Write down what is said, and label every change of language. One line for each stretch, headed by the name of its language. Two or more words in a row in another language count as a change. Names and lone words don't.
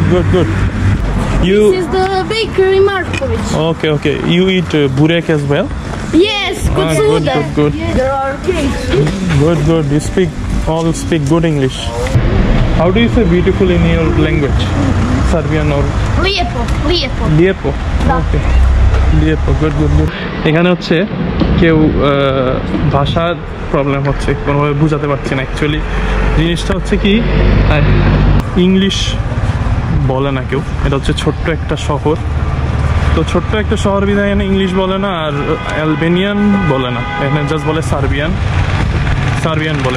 English: This is the bakery Markovic. Okay. You eat burek as well? Yes, good. There are cakes. Good. You speak good English. How do you say beautiful in your language? Serbian or?
Serbian: Lijepo. Okay. Lijepo.
English: Good.
Bangla: এখানে হচ্ছে কেউ ভাষার প্রবলেম হচ্ছে, কোনোভাবে বোঝাতে পারছি না। অ্যাকচুয়ালি জিনিসটা হচ্ছে কি, ইংলিশ বলে না কেউ। এটা হচ্ছে ছোট্ট একটা শহর, তো ছোট্ট একটা শহর বিধায় এখানে ইংলিশ বলে না আর অ্যালবেনিয়ান বলে না, এখানে জাস্ট বলে সার্বিয়ান বলে।